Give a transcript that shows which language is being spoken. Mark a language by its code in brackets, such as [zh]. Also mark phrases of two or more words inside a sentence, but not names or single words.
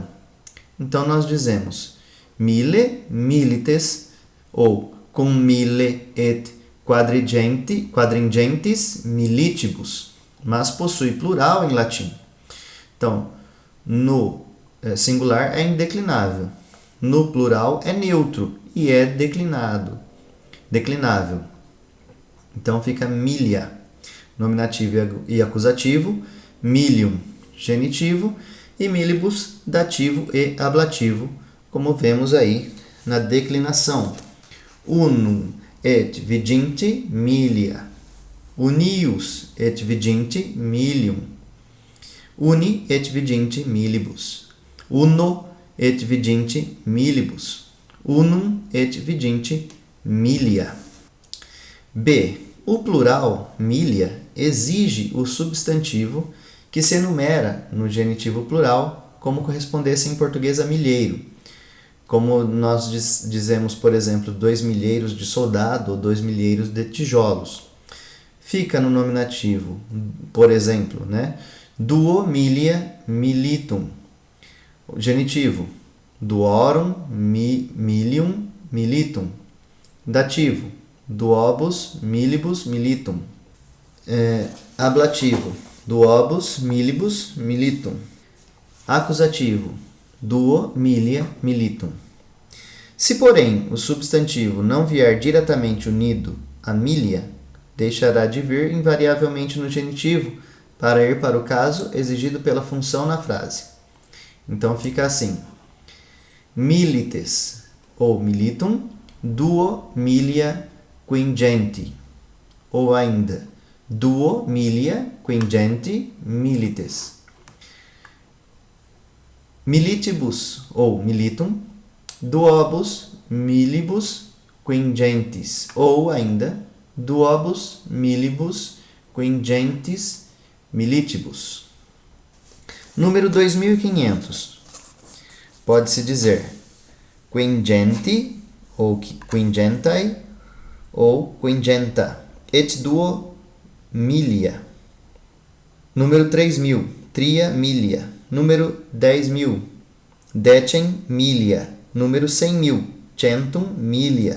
[pt] Então, nós dizemos [la] mille, milites, [pt] ou [la] cum mille et quadringentis militibus, [pt] mas possui plural em latim. Então, no singular é indeclinável, no plural é neutro e é declinável. Então fica milia, nominativo e acusativo, milium, genitivo, e milibus, dativo e ablativo, como vemos aí na declinação. [la] Unum et viginti milia, unius et viginti milium, uni et viginti milibus, uno et viginti milibus, unum et viginti milia. [pt] B. O plural milia exige o substantivo que se enumera no genitivo plural, como correspondesse em português a milheiro. Como nós dizemos, por exemplo, 2 milheiros de soldado ou 2 milheiros de tijolos. Fica no nominativo, por exemplo, né? [la] Duo milia militum. [pt] O genitivo, [la] duorum milium militum. Dativo, duobus milibus militum. Ablativo, duobus milibus militum. Acusativo, duo milia militum. [pt] Se, porém, o substantivo não vier diretamente unido a milia, deixará de vir invariavelmente no genitivo para ir para o caso exigido pela função na frase. Então fica assim: [la] milites ou militum duo milia quingenti, ou ainda duo milia quingenti milites. Militibus ou militum duobus milibus quingentis, ou ainda duobus milibus quingentis militibus. [pt] Número 2500. Pode-se dizer quingenti ou quingentai ou [la] quingenta et duo milia. Número 3000, tria milia. Número 10.000, decem milia. Número 100.000, centum milia.